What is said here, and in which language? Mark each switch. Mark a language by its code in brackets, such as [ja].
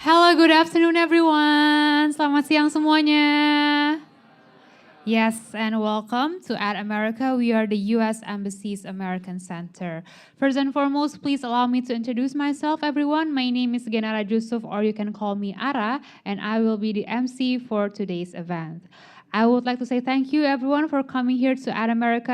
[en] Good afternoon everyone. [id] Selamat siang semuanya. [en] Yes, and welcome to At America. We are the U.S. Embassy's American Center. First and foremost, please allow me to introduce myself, everyone. My name is Genara Jusuf, or you can call me Ara, and I will be the MC for today's event. I would like to say thank you, everyone, for coming here to At America.